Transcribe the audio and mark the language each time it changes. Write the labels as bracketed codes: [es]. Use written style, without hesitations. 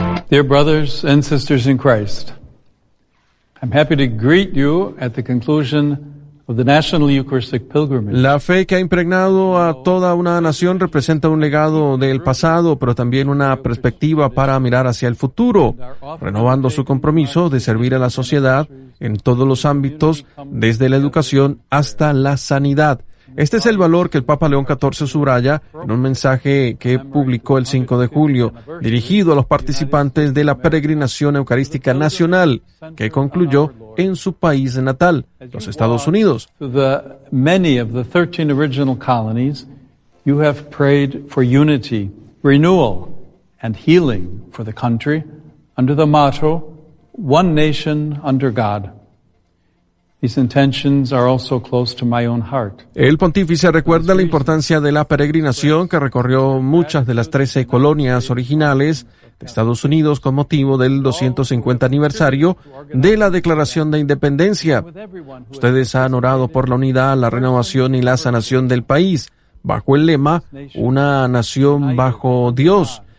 [en] Dear brothers and sisters in Christ, I'm happy to greet you at the conclusion of the National Eucharistic Pilgrimage. [es] La fe que ha impregnado a toda una nación representa un legado del pasado, pero también una perspectiva para mirar hacia el futuro, renovando su compromiso de servir a la sociedad en todos los ámbitos, desde la educación hasta la sanidad. Este es el valor que el Papa León XIV subraya en un mensaje que publicó el 5 de julio, dirigido a los participantes de la peregrinación eucarística nacional, que concluyó en su país natal, los Estados Unidos. [en] The many of the 13 original colonies, you have prayed for unity, renewal, and healing for the country under the motto "One Nation Under God." These intentions are also close to my own heart. [es] El pontífice recuerda la importancia de la peregrinación que recorrió muchas de las 13 colonias originales de Estados Unidos con motivo del 250 aniversario de la Declaración de Independencia. Ustedes han orado por la unidad, la renovación y la sanación del país, bajo el lema "Una nación bajo Dios".